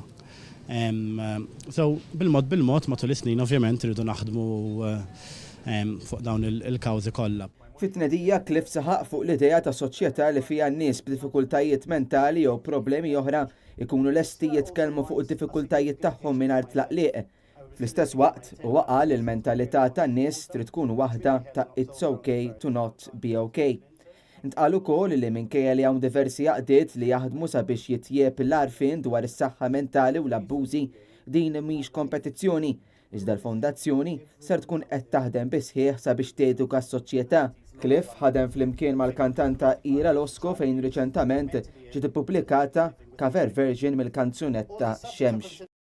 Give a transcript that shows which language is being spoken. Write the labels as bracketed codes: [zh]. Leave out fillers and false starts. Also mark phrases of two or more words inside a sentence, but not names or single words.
[mt] So bil-mod matul is-snin ovvjament irridu naħdmu fuq dawn il-kawżi kollha. Fit-tnedija Cliff saħaq fuq l-idea ta' soċjetà li fiha nies b'diffikultajiet mentali jew problemi oħra ikunu lesti jitkellmu fuq id-diffikultajiet tagħhom mingħajr tlaqliq. Fl-istess waqt huwa qal il-mentalità tan-nies trid tkun waħda ta' [en] it's okay to not be okay. [mt] Intqal ukoll li minkejja li hawn diversi għaqdiet li jaħdmu sabiex jitjieb l-għarfien dwar is-saħħa mentali u l-abbużi din mhix kompetizzjoni. Iżda l-fondazzjoni ser tkun qed taħdem bi sħiħ sabiex teduka s-soċjetà. Cliff ħadem flimkien mal-kantanta Ira Losco fejn riċentament ġiet ippubblikata [en] cover version [mt] mill-kanzunetta Xemx.